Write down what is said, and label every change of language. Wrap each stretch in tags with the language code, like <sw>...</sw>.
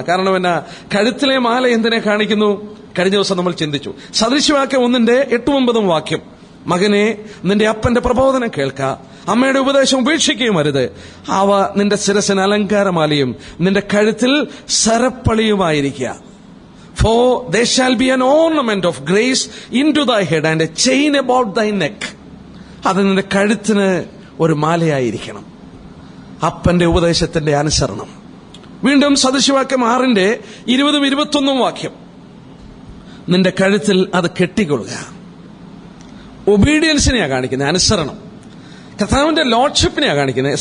<ml>കാരണം എന്നാ, കഴുത്തിലെ മാല എന്തിനെ കാണിക്കുന്നു? കഴിഞ്ഞ ദിവസം നമ്മൾ ചിന്തിച്ചു. സദൃശവാക്യം 1:8-9 വാക്യം, മകനെ നിന്റെ അപ്പന്റെ പ്രബോധനം കേൾക്ക, അമ്മയുടെ ഉപദേശം ഉപേക്ഷിക്കുകയും അരുത്. അവ നിന്റെ ശിരസിന് അലങ്കാരമാലയും നിന്റെ കഴുത്തിൽ സരപ്പളിയുമായിരിക്കുക.</ml> <en>For there shall be an ornament of grace into thy head and a chain about thy neck.</en> <ml>അത് നിന്റെ കഴുത്തിന് ഒരു മാലയായിരിക്കണം. അപ്പന്റെ ഉപദേശത്തിന്റെ അനുസരണം. വീണ്ടും സദൃശവാക്യം 6:20-21 വാക്യം, നിന്റെ കഴുത്തിൽ അത് കെട്ടിക്കൊള്ളുക. ഒബീഡിയൻസിനെയാണ് കാണിക്കുന്നത്, അനുസരണം. കർത്താവിന്റെ ലോർഡ്ഷിപ്പിനെയാണ് കാണിക്കുന്നത്.</ml>